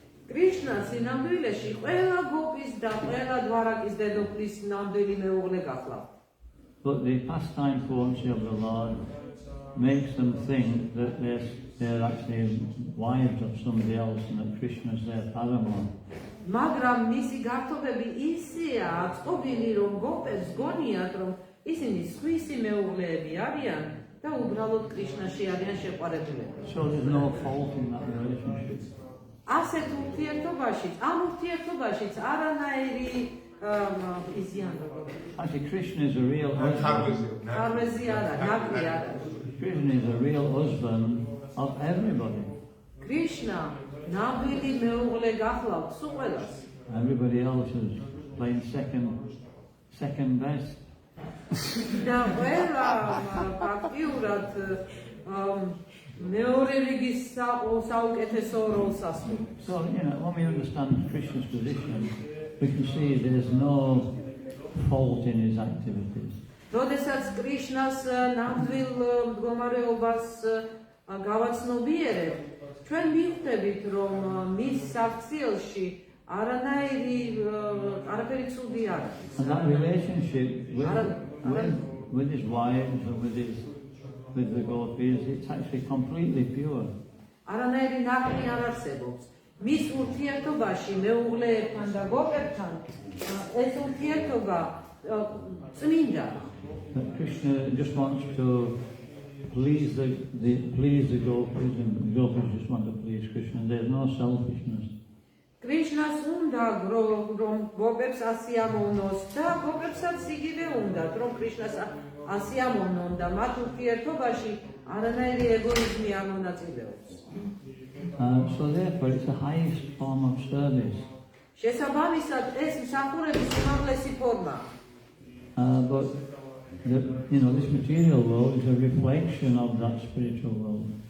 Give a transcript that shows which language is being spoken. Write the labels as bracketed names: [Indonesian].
[Georgian] კრიშნას ნამდვილეში ყველა გოპის და ყველა დვარაკის დედოფლის ნამდვილი მეუღლე გახლავთ. [English] But the pastime fluency of the Lord makes them think that they're actually wives of somebody else and that Krishna's their paramour. [Georgian] მაგრამ მისი გართობები ისეა აწყობილი, რომ გოპებს გონიათ, რომ ისინი სხვისი მეუღლეები არიან და უბრალოდ კრიშნაში არიან შეყვარებულები. [English] So there's no fault in that relationship. [Georgian] ასეთ ურთიერთობაშიც, ამ ურთიერთობაშიც არანაირი [English] Actually, Krishna is a real husband. [Georgian] ხარვეზი არა, ნაკლი არა. [English] Krishna is a real husband of everybody. [Georgian] კრიშნა ნამდვილი მეუღლე გახლავთ სულ ყველას. [English] Everybody else is playing second best. [Georgian] და ყველა ფაქტიურად მეორე რიგის საუკეთესო როლს ასრულებს. [English] So, when we understand Krishna's position, we can see there's no fault in his activities. [Georgian] როდესაც კრიშნას ნამდვილ მდგომარეობას გავაცნობიერებთ, ჩვენ მივხვდებით, რომ მის საქციელში არაფერი ცუდი არ არის. [English] And that relationship with his wives and with the gopis, it's actually completely pure. [Georgian] არანაირი ნაკლი არ არსებობს. მის ურთიერთობაში მეუღლეებთან და გოპებთან ეს ურთიერთობა წმინდა. [English] But Krishna just wants to please the gopis, and the gopis just want to please Krishna. There's no selfishness. [Georgian] კრიშნას უნდა რომ გოპებს ასიამოვნოს და გოპებსაც იგივე უნდათ რომ კრიშნას ასიამოვნონ და მათ ურთიერთობაში არანაირი ეგოიზმი არ მონაწილეობს. [English] So therefore it's the highest form of service. [Georgian] შესაბამისად ეს მსახურების უმაღლესი ფორმაა. [English] But this material world is a reflection of that spiritual world.